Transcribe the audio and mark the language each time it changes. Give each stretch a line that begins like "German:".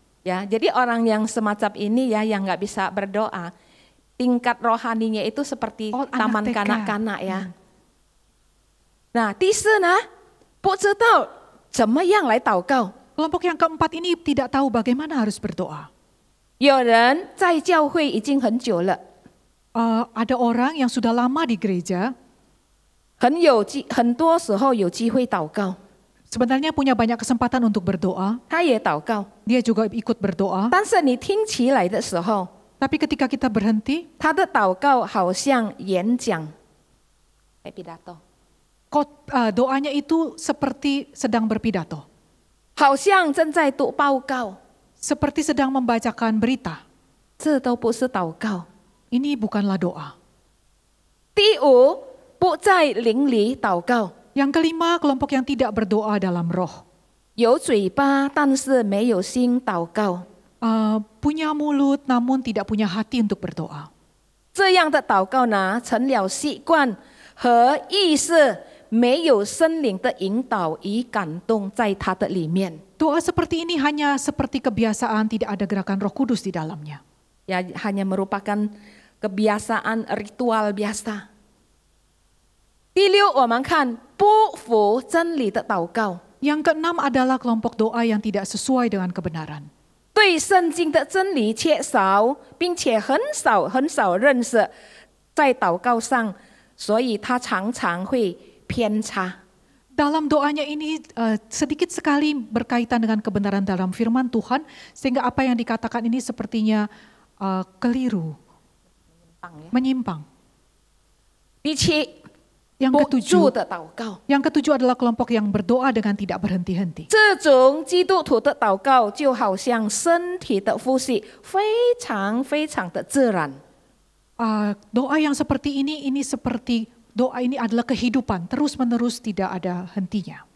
Indonesian: Ya, jadi orang yang semacam ini ya, yang nggak bisa berdoa, tingkat rohaninya itu seperti taman TK. kanak-kanak ya.
Chinese: Nah, 第四呢，不知道怎么样来祷告。
Indonesian: Kelompok yang keempat ini tidak tahu bagaimana harus berdoa.
Chinese: 有人在教会已经很久了，
Indonesian: Ada orang yang sudah lama di gereja,
Chinese: 很多时候有机会祷告，
Indonesian: sebenarnya punya banyak kesempatan untuk berdoa.
Chinese: 他也祷告，
Indonesian: Dia juga ikut berdoa.
Chinese: 但是你听起来的时候，
Indonesian: Tapi ketika kita berhenti,
Chinese: 他的祷告好像演讲。pidato，
Indonesian: doanya itu seperti sedang berpidato.
Chinese: 好像正在读报告，
Indonesian: Seperti sedang membacakan berita.
Chinese: 这都不是祷告。
Indonesian: Ini bukanlah doa.
Chinese: 第五，不在灵里祷告，
Indonesian: Yang kelima, kelompok yang tidak berdoa dalam roh.
Chinese: 有嘴巴但是没有心祷告，
Indonesian: Punya mulut namun tidak punya hati untuk berdoa.
Chinese: 这样的祷告呢，成了习惯和意识，没有圣灵的引导与感动在他的里面。
Indonesian: Doa seperti ini hanya seperti kebiasaan, tidak ada gerakan Roh Kudus di dalamnya. Ya, hanya merupakan kebiasaan ritual biasa。
Chinese: 第六，我们看不服真理的祷告，
Indonesian: Yang keenam adalah kelompok doa yang tidak sesuai dengan kebenaran.
Chinese: 对圣经的真理缺少，并且很少认识，在祷告上，所以他常常会偏差。
Indonesian: Dalam doanya ini sedikit sekali berkaitan dengan kebenaran dalam firman Tuhan, sehingga apa yang dikatakan ini sepertinya keliru, menyimpang.
Chinese: 第七，
Indonesian: Yang
Chinese: 不住
Indonesian: ketujuh,
Chinese: 的祷告，
Indonesian: yang ketujuh adalah kelompok yang berdoa dengan tidak berhenti-henti.
Chinese: 这种基督徒的祷告就好像身体的呼吸，非常的自然。
Indonesian: Doa yang seperti ini seperti doa ini adalah kehidupan, terus-menerus tidak ada hentinya.